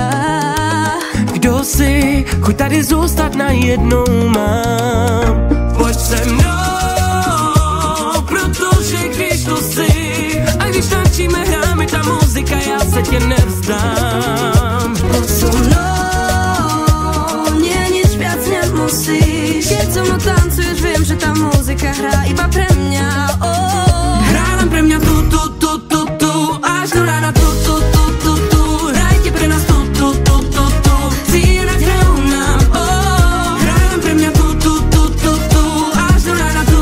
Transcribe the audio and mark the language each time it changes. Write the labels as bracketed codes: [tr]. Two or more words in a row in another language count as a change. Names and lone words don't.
[cs] Kdo si, chuť tady zůstat najednou mám. Pojď se mnou, protože když to si, a když tančíme, hráme ta muzika, já se tě nevzdám. [sk] Poď so mnou, musíš. Keď so mnou tancuješ, viem, že tá muzika hrá iba pre mňa. Hrá len pre mňa tu, až do rána tu. Hrajte pre nás tu. Zírať hrajú nám, hrá len pre mňa tu, až do rána tu.